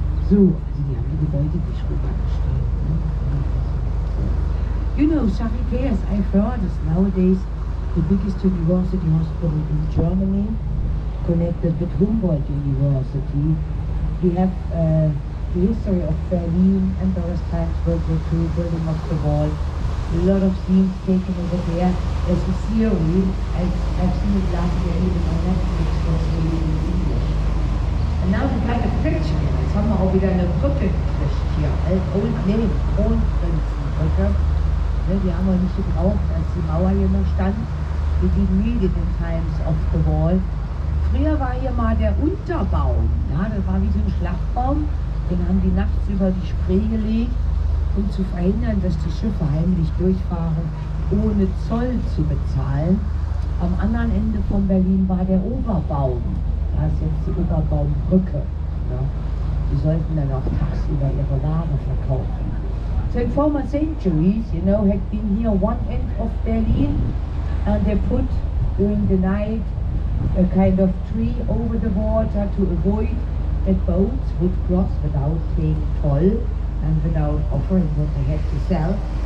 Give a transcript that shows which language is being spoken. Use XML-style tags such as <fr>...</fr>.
<de>So, also die haben die Gebäude nicht rübergestellt. Ne?</de> <en>You know, Charité, as I've heard, is nowadays the biggest university hospital in Germany, connected with Humboldt University. We have the history of Berlin, Emperor's times, World War II, building of the wall. A lot of scenes taken over there. There's a theory, I've seen it last year even on Netflix, was released in English. And now we got a bridge here.</en> <de>Jetzt haben wir auch wieder eine Brücke gekriegt hier. Kronprinzenbrücke. Ne, die haben wir nicht gebraucht, als die Mauer hier noch stand.</de> <en>We didn't need it in times of the wall.</en> <de>Früher war hier mal der Unterbaum. Ja, das war wie so ein Schlachtbaum. Den haben die nachts über die Spree gelegt, um zu verhindern, dass die Schiffe heimlich durchfahren, ohne Zoll zu bezahlen. Am anderen Ende von Berlin war der Oberbaum. Da ist jetzt die Oberbaumbrücke. Ja. Die sollten dann auch tagsüber ihre Ware verkaufen.</de> <en>So in former centuries, you know, had been here one end of Berlin, and they put during the night a kind of tree over the water to avoid that boats would cross without paying toll and without offering what they had to sell.</en>